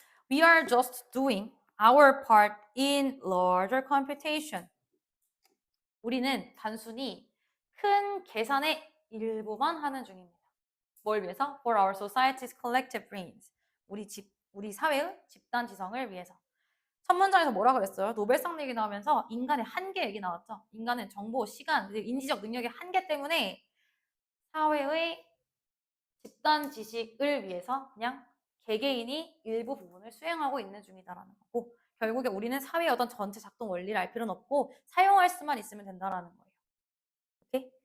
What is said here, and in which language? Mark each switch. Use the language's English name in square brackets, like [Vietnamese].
[English] We are just doing our part in larger computation. [Korean] 우리는 단순히 큰 계산의 일부만 하는 중입니다. 뭘 위해서? [English] For our society's collective brains. [Korean] 우리 사회의 집단 지성을 위해서. 첫 문장에서 뭐라 그랬어요? 노벨상 얘기 나오면서 인간의 한계 얘기 나왔죠. 인간은 정보, 시간, 인지적 능력의 한계 때문에 사회의 집단 지식을 위해서 그냥 개개인이 일부 부분을 수행하고 있는 중이다라는 거고, 결국에 우리는 사회의 어떤 전체 작동 원리를 알 필요는 없고 사용할 수만 있으면 된다라는 거예요. 오케이?